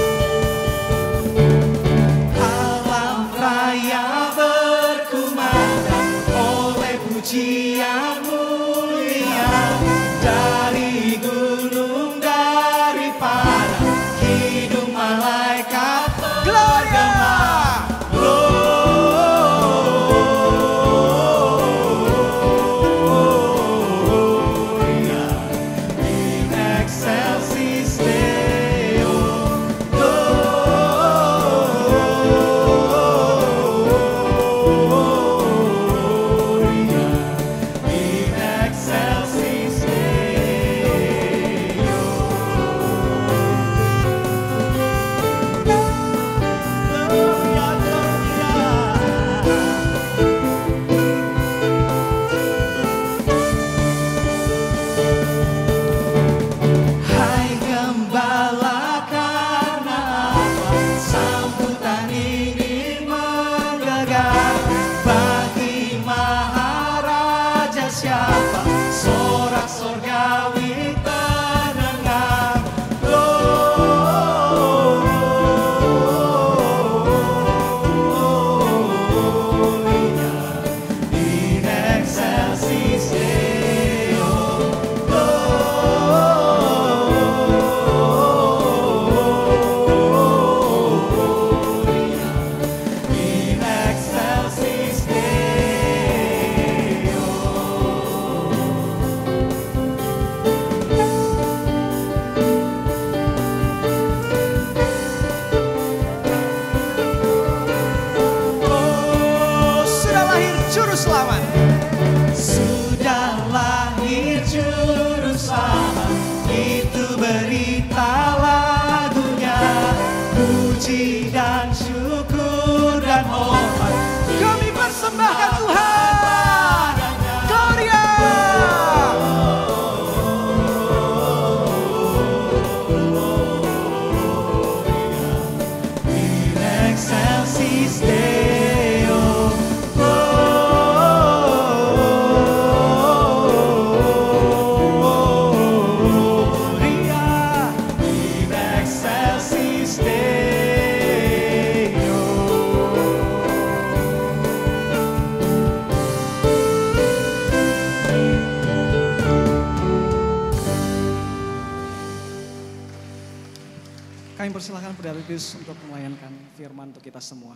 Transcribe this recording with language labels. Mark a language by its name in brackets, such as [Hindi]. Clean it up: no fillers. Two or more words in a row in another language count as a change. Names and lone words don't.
[Indonesian] Alam raya berkumandang oleh pujian mulia dari gunung, daripada hidung malaikat Gloria. [Latin] Gloria in excelsis Deo. Gloria in excelsis Deo. Gloria, [Indonesian] hai gembala, karena apa sambutan ini menggagah? Bagi Maharaja siapa sorak sorgawi terdengar? [Latin] Gloria in excelsis Deo. Gloria in excelsis Deo. [Indonesian] Oh, sudah lahir juru selamat. Sudah lahir juru selamat, itu berita lagunya. Puji dan syukur dan hormat kami persembahkan Tuhan. [Latin] Gloria. In excelsis Deo. Gloria in excelsis Deo. [Indonesian] Kami persilahkan Pendeta Lukius untuk melayankan firman untuk kita semua.